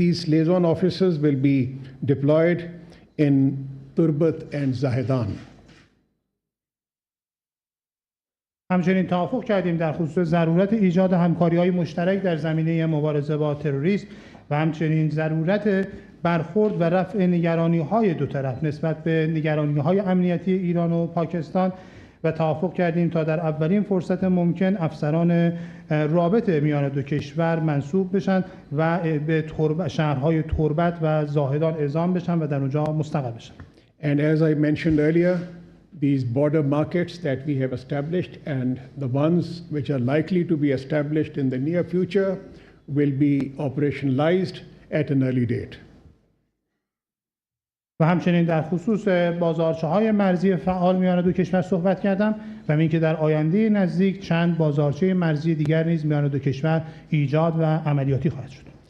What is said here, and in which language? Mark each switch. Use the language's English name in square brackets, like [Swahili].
[English] These liaison officers will be deployed in Turbat and Zahedan. [Persian] همچنین توافق کردیم در خصوص ضرورت ایجاد همکاری‌های مشترک در زمینه مبارزه با تروریسم و همچنین ضرورت برخورد و رفع نگرانی‌های دو طرف نسبت به نگرانی‌های امنیتی ایران و پاکستان و توافق کردیم تا در اولین فرصت ممکن افسران رابطه میان دو کشور منصوب بشن و به شهرهای تربت و زاهدان اعزام بشن و در اونجا مستقر بشن. [English] And as I mentioned earlier, these border markets that we have established and the ones which are likely to be established in the near future will be operationalized at an early date. [Persian] و همچنین در خصوص بازارچه‌های مرزی فعال میان دو کشور صحبت کردم و اینکه در آینده نزدیک چند بازارچه مرزی دیگر نیز میان دو کشور ایجاد و عملیاتی خواهد شد.